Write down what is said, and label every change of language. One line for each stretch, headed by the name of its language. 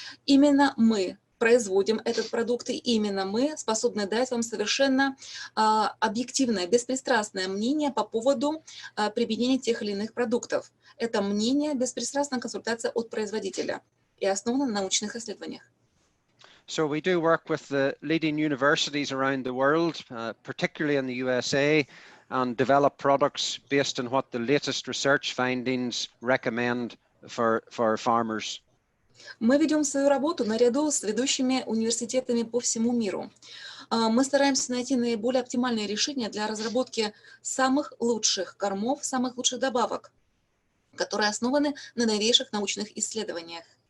Russian: Именно мы производим этот продукт, и именно мы способны дать вам совершенно объективное, беспристрастное мнение по поводу применения тех или иных продуктов. Это мнение, беспристрастная консультация от производителя и основано на научных исследованиях.
English: So we do work with the leading universities around the world, particularly in the USA, and develop products based on what the latest research findings recommend for farmers.
Russian: Мы ведем свою работу наряду с ведущими университетами по всему миру. Мы стараемся найти наиболее оптимальные решения для разработки самых лучших кормов, самых лучших добавок, которые основаны на новейших научных исследованиях.